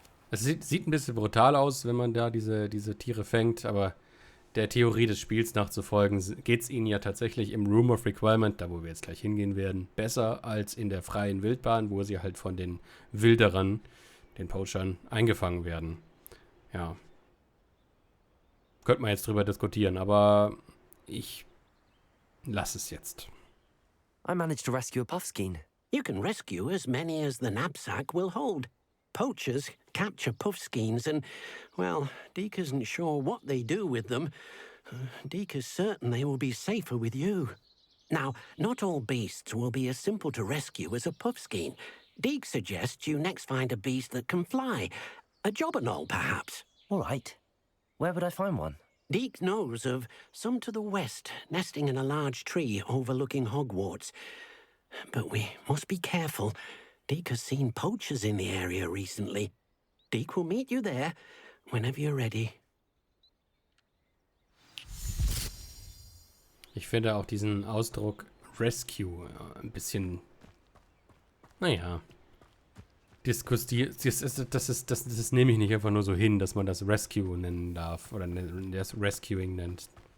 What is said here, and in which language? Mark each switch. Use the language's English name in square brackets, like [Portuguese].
[German] Es sieht ein bisschen brutal aus, wenn man da diese Tiere fängt, aber der Theorie des Spiels nachzufolgen, geht es ihnen ja tatsächlich im Room of Requirement, da wo wir jetzt gleich hingehen werden, besser als in der freien Wildbahn, wo sie halt von den Wilderern, den Poachern, eingefangen werden. Ja. Könnte man jetzt drüber diskutieren, aber ich lasse es jetzt. [English] I managed to rescue a puffskein. You can rescue as many as the knapsack will hold. Poachers capture puffskeins and, well, Deke isn't sure what they do with them. Deke is certain they will be safer with you. Now, not all beasts will be as simple to rescue as a puffskein. Deke suggests you next find a beast that can fly. A jobberknoll, perhaps. All right. Where would I find one? Deke knows of some to the west, nesting in a large tree overlooking Hogwarts. But we must be careful. Deke has seen poachers in the area recently. Deke will meet you there whenever you're ready. [German] Ich finde auch diesen Ausdruck Rescue ein bisschen, naja, das nehme ich nicht einfach nur so hin, dass man das Rescue nennen darf oder das Rescuing nennt.